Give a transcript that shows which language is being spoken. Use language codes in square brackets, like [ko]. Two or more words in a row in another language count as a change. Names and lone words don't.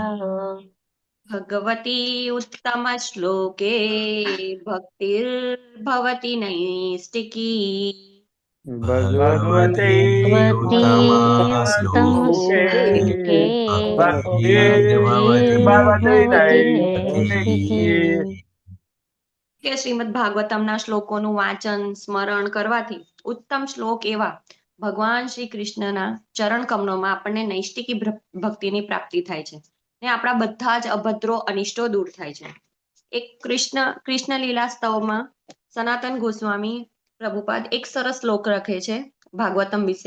[sa] भगवती उत्तमश्लोके भक्तिर्भवति नैष्टिकी भगवते भगवती श्लोके उत्तमश्लोके भक्तिर्भवति भक्तिर्भवति नैष्टिकी नैष्टिकी [gu] કે શ્રીમદ ભાગવતમના શ્લોકોનું વાંચન સ્મરણ કરવાથી ઉત્તમ શ્લોક એવા ભગવાન શ્રી કૃષ્ણના ચરણ કમળોમાં આપણને નૈષ્ટિકી ભક્તિની પ્રાપ્તિ થાય છે ને આપણા બધા જ અભદ્રો અનિષ્ટો દૂર થાય છે. એક કૃષ્ણ લીલા સ્તવમાં સનાતન ગોસ્વામી પ્રભુપાદ એક સરસ શ્લોક લખે છે ભાગવતમ વિશે.